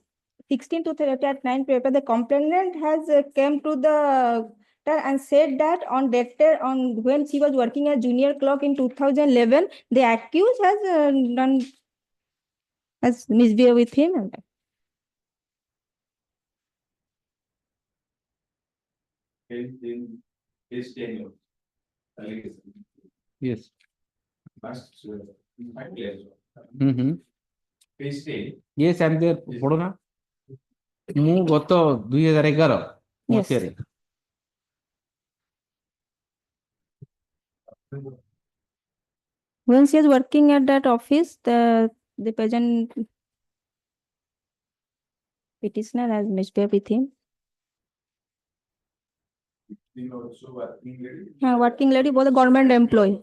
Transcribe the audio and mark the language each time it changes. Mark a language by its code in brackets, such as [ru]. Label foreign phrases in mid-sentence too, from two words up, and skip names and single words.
[en] 16 to 9 paper, the complainant has came to the and said that on when she was working as junior clerk in 2011, the accused has misbehaved with him. In his tenure. Yes. Page 10. Yes, I'm there. [or] ପଢ ନା ମୁଁ ଗତ 2011 ମସିହାରେ [en] when she is working at that office, the present petitioner has misbehaved with him. Working lady, both the government employee.